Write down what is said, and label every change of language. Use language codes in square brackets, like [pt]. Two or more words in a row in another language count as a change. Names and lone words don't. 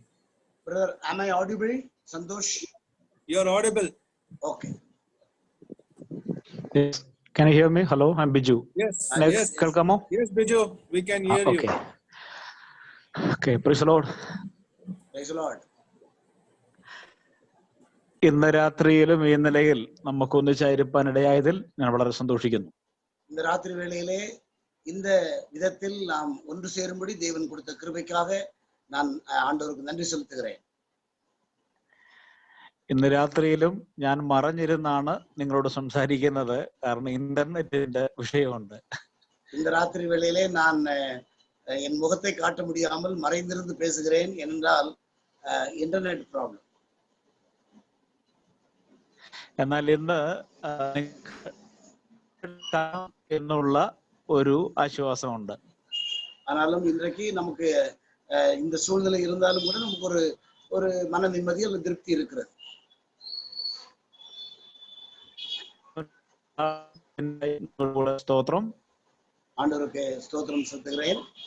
[en] Brother, am I audible? Santosh? You are audible. Okay. Yes. Can you hear me? Hello, I'm Biju. Yes. Next, Yes. [ml] Kalkamo? [en] Yes, Biju, we can hear you. Okay. Okay, praise the Lord. Praise the Lord. [ml] ഇന്ന് രാത്രിയിലും ഈ നിലയിൽ നമുക്ക് ഒന്നിച്ചായിരിക്കാനിടയായതിൽ ഞാൻ വളരെ സന്തോഷിക്കുന്നു. [ta] இந்த ராத்திரி வேளையிலே இந்த விதத்தில் நாம் ஒன்று சேரும்படி தேவன் கொடுத்த கிருபைக்காக நான் ஆண்டவருக்கு நன்றி செலுத்துகிறேன். [ml] ഇന്ന് രാത്രിയിലും ഞാൻ മറഞ്ഞിരുന്നാണ് നിങ്ങളോട് സംസാരിക്കുന്നത്. കാരണം ഇന്റർനെറ്റിന്റെ വിഷയമുണ്ട്. [ta] இந்த ராத்திரி வேளையிலே நான் என் முகத்தை காட்ட முடியாமல் மறைந்திருந்து பேசுகிறேன். [en] ஏனென்றால் internet problem. [ml] എന്നാൽ ഇന്ന് എന്നുള്ള ഒരു ആശ്വാസമുണ്ട്. [ta] ஆனாலும் இன்றைக்கு நமக்கு இந்த சூழ்நிலை இருந்தாலும் கூட நமக்கு ஒரு மன நிம்மதி அல்லது திருப்தி இருக்கிறது. ஸ்தோத்திரம். ஆண்டவருக்கு ஸ்தோத்திரம் செலுத்துகிறேன்.